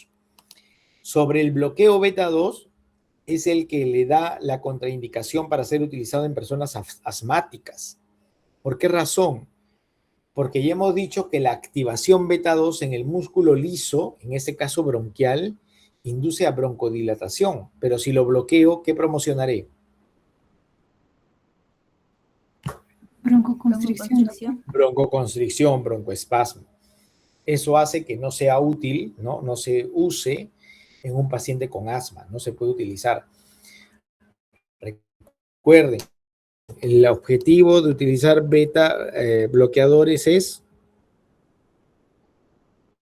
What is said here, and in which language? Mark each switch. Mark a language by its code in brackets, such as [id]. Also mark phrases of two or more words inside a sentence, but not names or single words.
[es] Sobre el bloqueo beta 2 es el que le da la contraindicación para ser utilizado en personas asmáticas. ¿Por qué razón? Porque ya hemos dicho que la activación beta 2 en el músculo liso, en este caso bronquial, induce a broncodilatación. Pero si lo bloqueo, ¿qué promocionaré? Broncoconstricción. Broncoconstricción, broncoespasmo. Eso hace que no sea útil, no se use en un paciente con asma, no se puede utilizar. Recuerden, el objetivo de utilizar beta bloqueadores es